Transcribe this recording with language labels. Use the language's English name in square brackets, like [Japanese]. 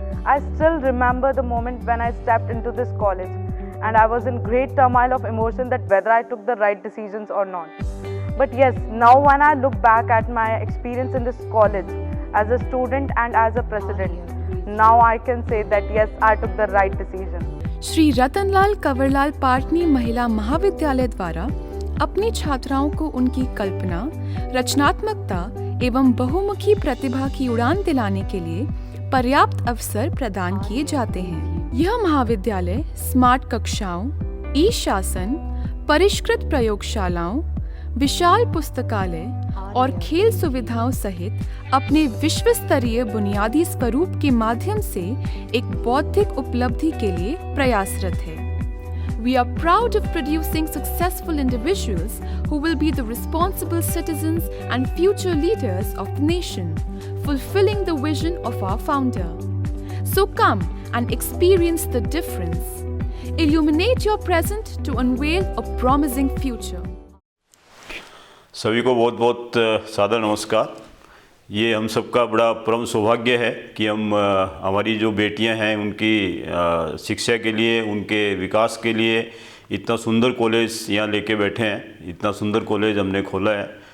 [English] I still remember the moment when I stepped into this college and I was in great turmoil of emotion that whether I took the right decisions or not. But yes, now when I look back at my experience in this college as a student and as a president, now I can say that yes, I took the right decision. [Hindi] Shri Ratanlal Kanwarlal Patni महिला महाविद्यालय द्वारा अपनी छात्राओं को उनकी कल्पना, रचनात्मकता एवं बहुमुखी प्रतिभा की उड़ान दिलाने के लिए पर्याप्त अवसर प्रदान किए जाते हैं। यह महाविद्यालय स्मार्ट कक्षाओं, ई-शासन, परिष्कृत प्रयोगशालाओं, विशाल पुस्तकालय और खेल सुविधाओं सहित अपने विश्व स्तरीय बुनियादी स्वरूप के माध्यम से एक बौद्धिक उपलब्धि के लिए प्रयासरत है। [English] We are proud of producing successful individuals who will be the responsible citizens and future leaders of the nation, fulfilling the vision of our founder. So come and experience the difference. Illuminate your present to unveil a promising future. [Hindi] सभी को बहुत बहुत सादर नमस्कार। ये हम सबका बड़ा परम सौभाग्य है कि हम हमारी जो बेटियां हैं उनकी शिक्षा के लिए, उनके विकास के लिए इतना सुंदर कॉलेज यहाँ लेके बैठे हैं। इतना सुंदर कॉलेज हमने खोला है